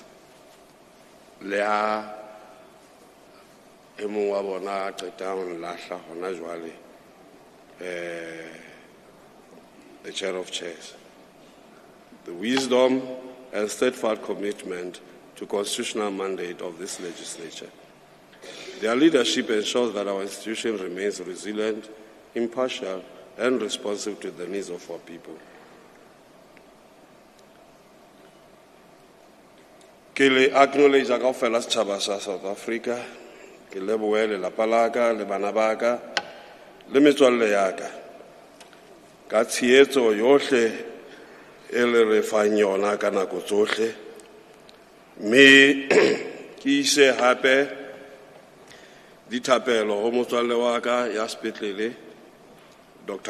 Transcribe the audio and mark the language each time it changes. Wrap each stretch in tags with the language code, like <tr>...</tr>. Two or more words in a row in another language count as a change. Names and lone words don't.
<en>The Chair of Chairs, the wisdom and steadfast commitment to constitutional mandate of this legislature. Their leadership ensures that our institution remains resilient, impartial, and responsive to the needs of our people.</en> <st>Ke le acknowledge ka ofela setjhaba sa South Africa, ke lebohe lelapa la ka, le bana ba ka, le metswalle ya ka. Ka tshehetso yohle e le re fang yona ka nako tsohle, mme ke ise hape dithapelo ho motswalle wa ka ya sepetlele Dr.</st>